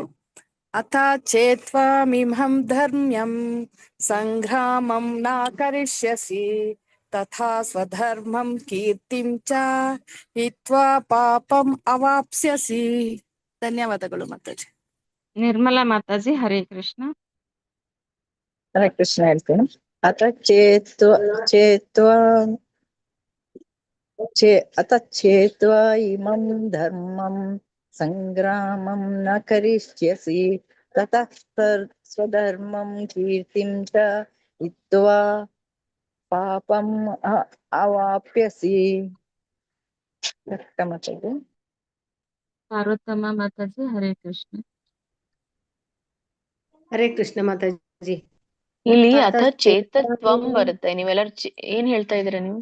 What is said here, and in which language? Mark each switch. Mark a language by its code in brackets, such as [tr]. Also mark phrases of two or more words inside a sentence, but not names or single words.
[sa] ಅಥ ಚೇತ್ವಾಮಿಮಂ ಧರ್ಮ್ಯಂ ಸಂಗ್ರಾಮಂ ನ ಕರಿಷ್ಯಸಿ ತಥಾ ಸ್ವಧರ್ಮಂ ಕೀರ್ತಿಂ ಚ ಹಿತ್ವಾ ಪಾಪಂ ಅವಾಪ್ಸ್ಯಸಿ. [kn] ಧನ್ಯವಾದಗಳು ಮಾತಾಜಿ. ನಿರ್ಮಲಾ ಮಾತಾಜಿ. ಹರೇ ಕೃಷ್ಣ. ಹರೇ ಕೃಷ್ಣ ಹೇಳ್ತೇನೆ. [sa] ಅಥ ಚೇತ್ವಾ ಇಮಂ ಧರ್ಮಂ ಸಂಗ್ರಾಮಂ ನ ಕರಿಷ್ಯಸಿ ತತಃ ಸ್ವಧರ್ಮಂ ಕೀರ್ತಿಂ ಚ ಹಿತ್ವಾ ಪಾಪಂ ಅವಾಪ್ಯಸಿ. [kn] ಮಾತಾಡಿ. ಪಾರ್ವತಮ್ಮ ಮಾತಾಜಿ. ಹರೇ ಕೃಷ್ಣ. ಹರೇ ಕೃಷ್ಣ ಮಾತಾಜಿ. ಇಲ್ಲಿ [sa] ಅಥ ಚೇತತ್ವಂ [kn] ಬರುತ್ತೆ. ನೀವೆಲ್ಲರೂ ಏನ್ ಹೇಳ್ತಾ ಇದೀರ ನೀವು?